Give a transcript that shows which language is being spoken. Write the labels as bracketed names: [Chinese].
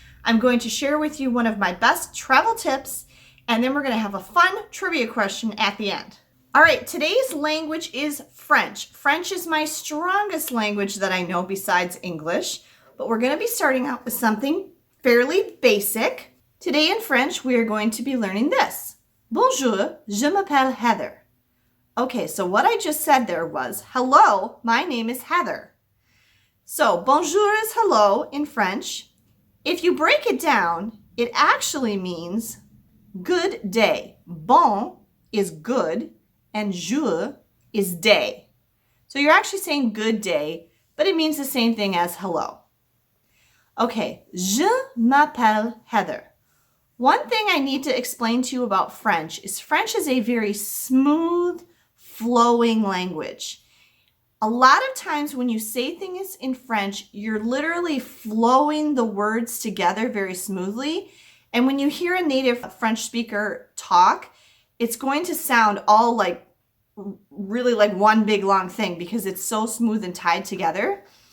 [English] I'm going to share with you one of my best travel tips and then we're going to have a fun trivia question at the end. All right, today's language is French. French is my strongest language that I know besides English, but we're going to be starting out with something fairly basic. Today in French, we are going to be learning this. [French] Bonjour, je m'appelle Heather. [English] Okay, so what I just said there was, hello, my name is Heather. So bonjour is hello in French. If you break it down, it actually means good day. Bon is good. And jour is day. So you're actually saying good day, but it means the same thing as hello. [French] Okay, je m'appelle Heather. [English] One thing I need to explain to you about French is a very smooth, flowing language. A lot of times when you say things in French, you're literally flowing the words together very smoothly. And when you hear a native French speaker talk, it's going to sound all really like one big long thing because it's so smooth and tied together.